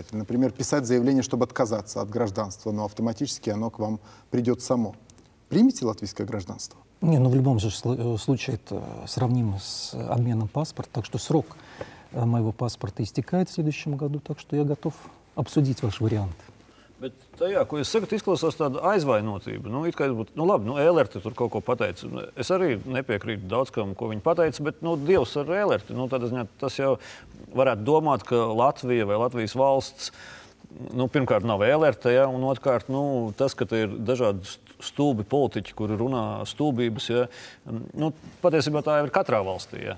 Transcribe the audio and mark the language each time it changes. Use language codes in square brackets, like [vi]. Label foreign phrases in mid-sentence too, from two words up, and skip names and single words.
[ru] Или, например, писать заявление, чтобы отказаться от гражданства, но автоматически оно к вам придет само. Примите латвийское гражданство? Не, ну в любом же случае это сравнимо с обменом паспорта, так что срок моего паспорта истекает в следующем году, так что я готов обсудить ваш вариант. [lv] Bet tajā, ko jūs sakat, izklausās tāda aizvainotība. Nu, it kā būtu, nu labi, nu, Ēlerti tur kaut ko pateica. Es arī nepiekrītu daudz kam, ko viņi pateica, bet, nu, Dievs ar Ēlerti, nu, tādā ziņā tas jau varētu domāt, ka Latvija vai Latvijas valsts, nu, pirmkārt nav Ēlerte, ja, un otrkārt, nu, tas, ka te ir dažādi stulbi politiķi, kuri runā stulbības, ja, nu, patiesībā tā jau ir katrā valstī, ja.